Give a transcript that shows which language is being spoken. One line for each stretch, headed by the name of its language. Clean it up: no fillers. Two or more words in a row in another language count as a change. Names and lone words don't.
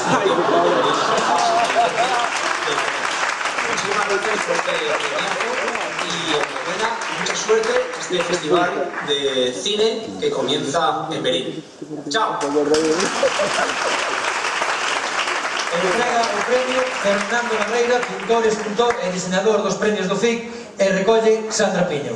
Spanish: Muchísimas gracias por este premiazo y enhorabuena, mucha suerte este festival de cine que comienza en Verín. ¡Chao!
Galician: Entrega o premio Fernando Barreira, pintor, escultor e diseñador dos premios do FIC, e recolle Sandra Piño.